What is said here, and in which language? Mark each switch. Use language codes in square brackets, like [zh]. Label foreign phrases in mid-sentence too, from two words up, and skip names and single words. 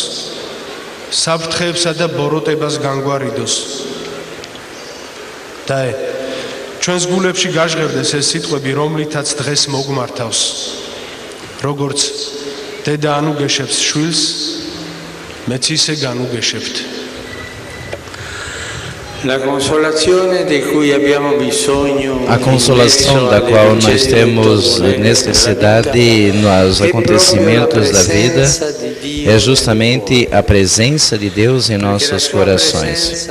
[ka] საფრთხეებსა და ბოროტებას განგვარიდოს. და ჩვენს გულებში გაჟღერდეს ეს სიტყვები, რომლითაც დღეს მოგმართავს. როგორც დედა ანუგეშებს შვილს, მეც ისე განუგეშებთ. [pt] A consolação da qual nós temos necessidade nos acontecimentos da vida é justamente a presença de Deus em nossos corações.